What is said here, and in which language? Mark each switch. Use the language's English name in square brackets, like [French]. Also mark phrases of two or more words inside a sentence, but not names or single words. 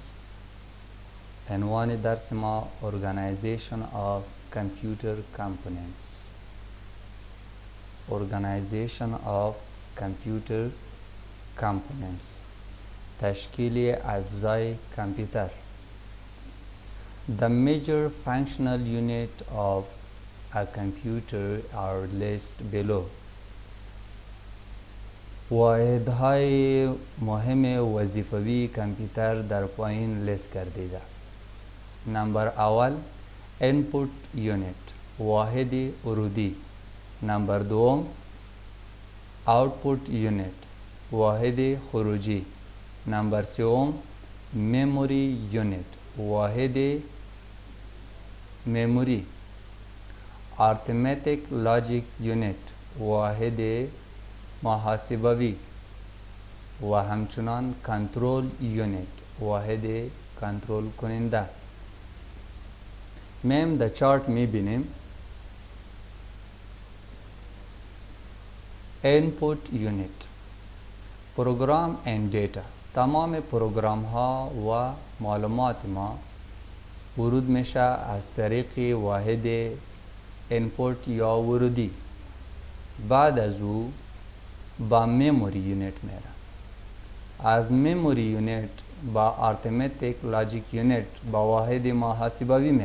[Persian] عنوان درس ما Organization of Computer Components. Organization of Computer Components. تشکیل اجزای کامپیوتر. [English] The major functional unit of a computer are listed below. [Persian] واحدهای مهم وظیفوی کامپیوتر در پایین لیست کردیده. نمبر اول [English] input unit، [Persian] واحد ورودی. نمبر دوم [English] output unit، [Persian] واحد خروجی. نمبر سوم [English] memory unit، [Persian] واحد مموری. [English] arithmetic logic unit، [Persian] واحد محاسبوی. و همچنان [English] control unit، [Persian] واحد کنترل کننده. میم در چارت میبینیم [English] input unit، program and data. [Persian] تمام پروگرام ها و معلومات ما ورود میشه از طریق واحد input یا ورودی. بعد از او با [English] memory unit [Persian] میره. از [English] memory unit [Persian] با [English] arithmetic logic unit [Persian] با واحد محاسبوی میره.